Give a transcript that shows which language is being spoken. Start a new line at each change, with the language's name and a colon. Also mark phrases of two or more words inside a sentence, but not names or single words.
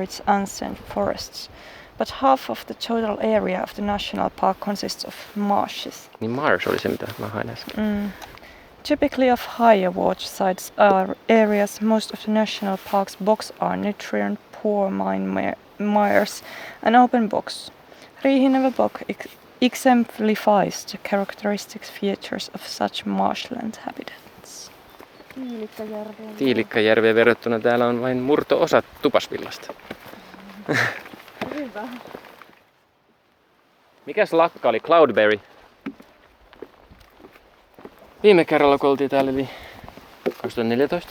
English: its ancient forests, but half of the total area of the national park consists of marshes.
Finnish: Niin marsh oli se, mitä mä hain äsken.
English: Typically of higher watersides are areas most of the national park's bogs are nutrient poor mine mires and open bogs. Riihineva bog exemplifies the characteristic features of such marshland habitats.
Finnish: Tiilikkajärveen verrattuna täällä on vain murto-osa Tupasvillasta. Hyvä. Mikäs lakka oli? Cloudberry. Viime kerralla kun oltiin täällä eli 2014.